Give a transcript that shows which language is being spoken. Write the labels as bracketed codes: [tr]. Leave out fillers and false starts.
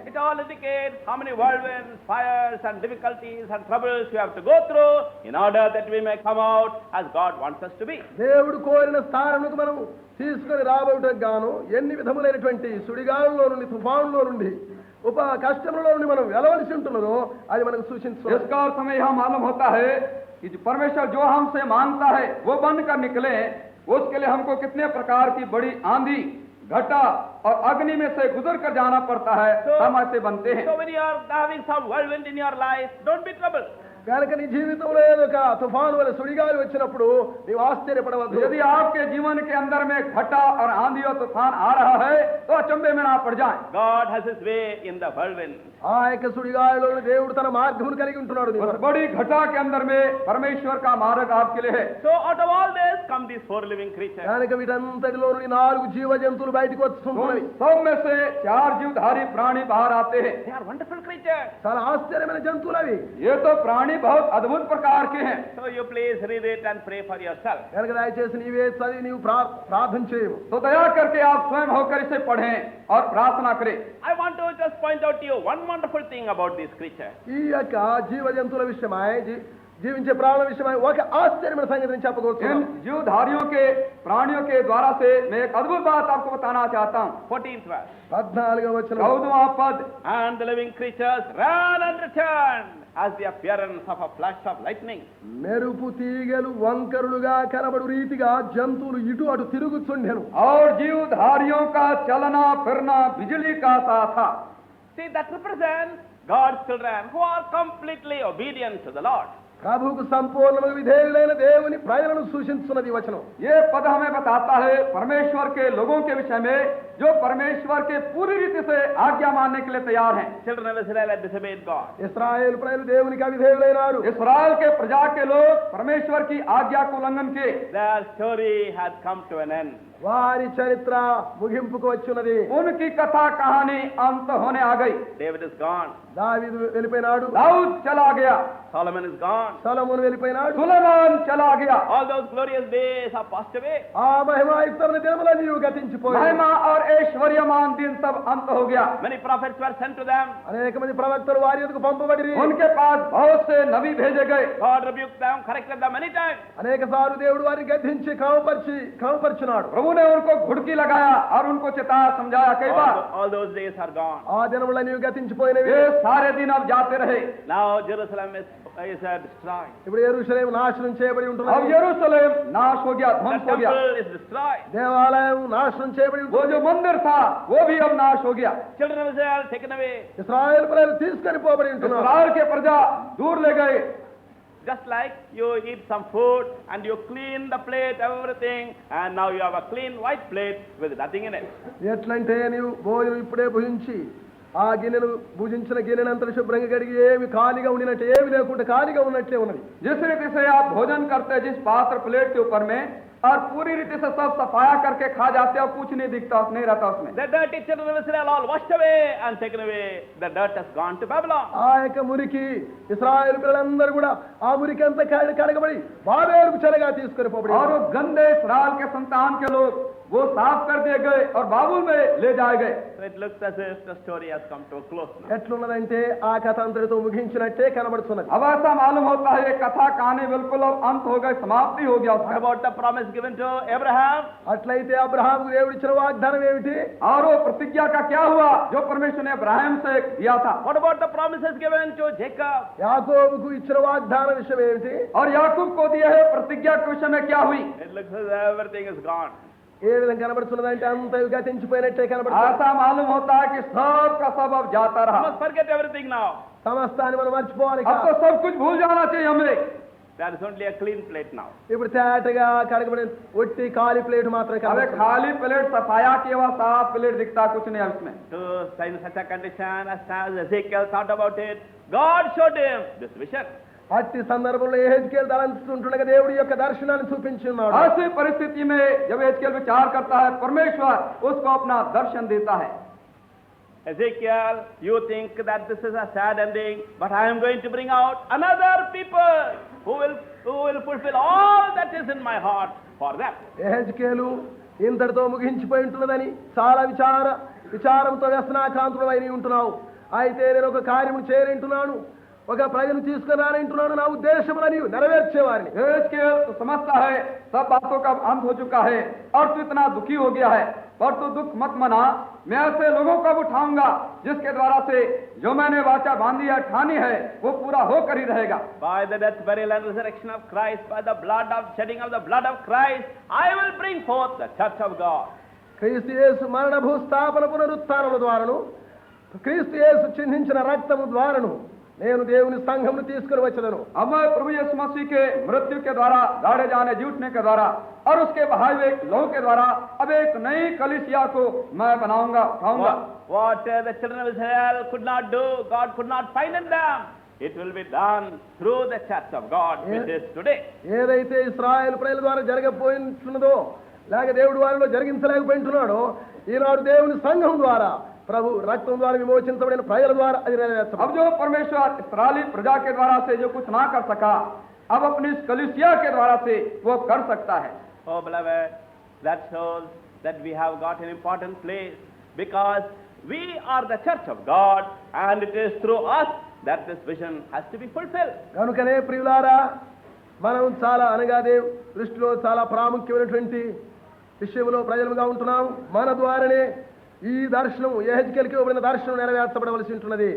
[en] It all indicates how many whirlwinds, fires and difficulties and troubles we have to go through in order that we may come out as God wants us to be. [te] దేవుడు కోరిన స్థానముకు మనం తీసుకొని రాబోటకు గాను ఎన్ని విధములైనటువంటి సుడిగాలులో నుండి తుఫానులో నుండి కష్టములలో నుండి మనం వెలవలసి ఉంటున్నదో అది మనకు సూచిస్తుంది. [hi] इसका अर्थ हमें यह मालूम होता है कि जो परमेश्वर जो हमसे मांगता है वो बनकर निकले, उसके लिए हमको कितने प्रकार की बड़ी आंधी, घटा और अग्नि में से गुजर कर जाना पड़ता है। हम ऐसे बनते हैं। [en] So when you are having some whirlwind in your life, don't be troubled. [te] కనుక నీ జీవితంలో ఏదో ఒక తుఫాను వల్ల సుడిగాలి వచ్చినప్పుడు నీవు ఆశ్చర్యపడవద్దు. [hi] यदि आपके जीवन के अंदर में घटा और आंधी और तूफान आ रहा है तो अचंभे में ना पड़ जाए। [en] God has his way in the whirlwind. [te] ఆ యొక్క సుడిగాలిలో దేవుడు తన మార్గమును కలిగి ఉంటున్నాడు. [hi] उस बड़ी घटा के अंदर में परमेश्वर का मार्ग आपके लिए है। [en] So out of all this come these 4 living creatures. [te] కనుక వీటంతటిలో నుండి 4 జీవ జంతువులు బయటకు వస్తున్నాయి. [hi] सब में से 4 जीवधारी प्राणी बाहर आते हैं। [en] They are wonderful creatures. [te] చాలా ఆశ్చర్యమైన జంతువులు అవి. [hi] ये तो प्राणी बहुत अद्भुत प्रकार के हैं। [en] So you please read it and pray for yourself. [te] కనుక దయచేసి నీవే చదివి నీవు ప్రార్థన చేయము. [hi] तो दया करके आप स्वयं होकर इसे पढ़ें और प्रार्थना करें। [en] I want to just point out to you one wonderful thing about these creatures. [te] ఈ యొక్క జీవ జంతువుల విషయమై జీవించే ప్రాణుల విషయమై ఒక ఆశ్చర్యమైన సంగతిని చెప్పగలుగుతున్నాను. [hi] इन जीवधारियों के प्राणियों के द्वारा से मैं एक अद्भुत बात आपको बताना चाहता हूँ। [en] 14th verse. [te] 14వ వచనం. [hi] 14वां पद। [en] And the living creatures ran and returned as the appearance of a flash of lightning. [te] మెరుపు తీగలు వంకరులుగా కనబడు రీతిగా జంతువులు ఇటు అటు తిరుగుచుండెను. [hi] और जीवधारियों का चलना फिरना बिजली का सा था। [en] See, that represents God's children who are completely obedient to the Lord. [te] ప్రభువుకు సంపూర్ణమైన విధేయులైన దేవుని ప్రజలను సూచించున్నది వచనం. [hi] ये पद हमें बताता है परमेश्वर के लोगों के विषय में जो परमेश्वर के पूरी रीति से आज्ञा मानने के लिए तैयार हैं। [en] Children of Israel had disobeyed God. [te] ఇశ్రాయేలు ప్రజలు దేవునికి అవిధేయులైనారు. [hi] इस्राएल के प्रजा के लोग परमेश्वर की आज्ञा को उल्लंघन किए। [en] Their story had come to an end. [te] వారి చరిత్ర ముగింపుకు వచ్చున్నది. [hi] उनकी कथा कहानी अंत होने आ गई। [en] David is gone. [te] దావీదు వెళ్ళిపోయినాడు, [hi] दाऊद चला गया, [en] Solomon is gone. [te] సొలొమోను వెళ్ళిపోయినాడు. [hi] सुलेमान चला गया। [en] All those glorious days have passed away. [te] ఆ మహిమాయుక్తమైన దినములన్నీ గతించిపోయాయి. [hi] महिमा और ऐश्वर्यमान दिन सब अंत हो गया। [en] Many prophets were sent to them. [te] అనేక మంది ప్రవక్తలు వారి ఎదుగు పంపబడిరి. [hi] उनके पास बहुत से नबी भेजे गए। [en] God rebuked them, corrected them many times. [te] అనేక సార్లు దేవుడు వారిని గద్దించి క్రమపరిచినాడు. [hi] प्रभु ने उनको घुड़की लगाया और उनको चिताया, समझाया कई बार। [en] All those days are gone. [te] ఆ దినములన్నీ గతించిపోయినవి. [hi] ये सारे दिन अब जाते रहे। [en] Now Jerusalem is destroyed. [te] ఇప్పుడు యెరూషలేము నాశనం చేయబడి [hi] अब [te] ఉంటున్నది. [hi] यरूशलेम नाश हो गया, [en] The [hi] ध्वंस हो गया। [en] temple is destroyed. [te] దేవాలయం నాశనం చేయబడి [hi] वो [te] ఉంటుంది. [hi] जो मंदिर था वो भी अब नाश हो गया। [en] Children of Israel taken away. [te] ఇశ్రాయేలు ప్రజలు తీసుకొని పోబడి ఉంటున్నారు. [hi] इस्राएल के प्रजा दूर ले गए। [en] Just like you eat some food and you clean the plate, everything, and now you have a clean white plate with nothing in it. [te] ఎట్లంటే నీవు భోజనం ఇప్పుడే భుజించి ఆ గిన్నెను భుజించిన గిన్నెనంతా శుభ్రంగా కడిగి ఏమి ఖాళీగా ఉండినట్టు ఏమి లేకుండా ఖాళీగా ఉన్నట్లే ఉన్నది. [hi] जिस रीति से आप भोजन करते हैं जिस पात्र प्लेट के ऊपर में, और पूरी रीति से सब सफाया करके खा जाते हैं और कुछ नहीं दिखता, नहीं रहता उसमें। [en] The dirty children of Israel all washed away and taken away. The dirt has gone to Babylon. [te] ఆ యొక్క మురికి ఇశ్రాయేలు పిల్లలందరూ కూడా ఆ మురికి అంతా కడగబడి బాబేలుకు చెరగా తీసుకొని పోబడి [hi] और वो गंदे इस्राएल के संतान के लोग वो साफ कर दिए गए और बाबुल में ले जाए गए। [en] So it looks as if the story has come to a close now. [te] ఎట్లున్నదంటే ఆ కథ అంతటితో ముగించినట్టే కనబడుతున్నది. [hi] अब ऐसा मालूम होता है ये कथा कहानी बिल्कुल अब अंत हो गई, समाप्ति हो गया [en] What [hi] उसका। [en] about the promise given to Abraham? [te] అట్లయితే అబ్రహాముకు దేవుడిచ్చిన వాగ్దానం ఏమిటి? [hi] और वो प्रतिज्ञा का क्या हुआ जो परमेश्वर ने अब्राहम से दिया था? [en] What about the promises given to Jacob? [te] యాకోబుకు ఇచ్చిన వాగ్దాన విషయం ఏమిటి? [hi] और याकूब को दिए हुए प्रतिज्ञा के विषय में क्या हुई? [en] It looks as if everything is gone. [te] ఏ విధంగా కనబడుతున్నదంటే అంత గతించిపోయినట్టే కనబడుతుంది. [hi] ऐसा मालूम होता है कि सब का सब अब जाता [en] You [hi] रहा। [en] must forget everything now. [te] సమస్తాన్ని మనం మర్చిపోవాలి. [hi] अब तो सब कुछ भूल जाना चाहिए हमें। [en] There is only a clean plate now. [te] ఇప్పుడు తేటగా కడగబడిన ఒట్టి ఖాళీ ప్లేట్ మాత్రమే [hi] अबे [te] కనబడుతుంది. [hi] खाली प्लेट सफाया किया हुआ साफ प्लेट दिखता, कुछ नहीं है उसमें। [en] To in such a condition as Ezekiel thought about it, God showed him this vision. [te] అట్టి సందర్భంలో యెహెజ్కేలు తలంచుతుండగా దేవుడి యొక్క దర్శనాన్ని చూపించున్నాడు. [hi] ऐसी परिस्थिति में जब एजकेल विचार करता है, परमेश्वर उसको अपना दर्शन देता है। [en] Ezekiel, you think that this is a sad ending, but I am going to bring out another people who will fulfill all that is in my heart for them. [te] యెహెజ్కేలు ఇంతటితో ముగించిపోయి ఉంటున్నదని చాలా విచారంతో వ్యసనాకాంతుడు అయిన ఉంటున్నావు. అయితే నేను ఒక కార్యము చేరింటున్నాను, ఒక ప్రజను తీసుకుని రానంటున్నాను, నా ఉద్దేశములని నెరవేర్చేవారిని. [hi] एजकेल तो समझता है सब बातों का अंत हो चुका है और तू इतना दुखी हो गया है, पर तू दुख मत मना, मैं ऐसे लोगों को उठाऊंगा जिसके द्वारा से जो मैंने वाचा बांधी है, ठानी है, वो पूरा होकर ही रहेगा। [en] By the death, burial and resurrection of Christ, by the shedding of the blood of Christ, I will bring forth the church of God. [te] క్రీస్తు యేసు మరణ భూస్థాపన పునరుత్థానముల ద్వారాను, క్రీస్తు యేసు చిందించిన రక్తము ద్వారాను నేను దేవుని సంఘమును తీసుకుని వచ్చేదను. [hi] अब मैं प्रभु यीशु मसीह के मृत्यु के द्वारा, गाड़े जाने जूटने के द्वारा और उसके बहाए हुए लहू के द्वारा अब एक नई कलीसिया को मैं बनाऊंगा, उठाऊंगा। [en] What the children of Israel could not do, God could not find in them. It will be done through the church of God, which is today. [te] ఏదైతే ఇశ్రాయేలు ప్రజల ద్వారా జరగబోతున్నదో, లేక దేవుడు వారిలో జరిగించలేకపోయింటున్నాడో, ఈనాడు దేవుని సంఘం ద్వారా, ప్రభు రక్తం ద్వారా విమోచించబడిన ప్రజల ద్వారా అది నెరవేర్చబడింది. [hi] अब जो परमेश्वर इस्राएली प्रजा के द्वारा से जो कुछ ना कर सका, अब अपनी इस कलीसिया के द्वारा से वो कर सकता है। [en] Oh beloved, that shows that we have got an important place, because we are the church of God, and it is through us that this vision has to be fulfilled. [te] కనుకనే ప్రియులారా, మనం చాలా అనగా దేవుని దృష్టిలో చాలా ప్రాముఖ్యమైనటువంటి విషయంలో ప్రజలుగా ఉంటున్నాం. మన ద్వారానే ఈ దర్శనం, యెహెజ్కేలుకి ఇవ్వబడిన దర్శనం నెరవేర్చబడవలసి ఉంటున్నది.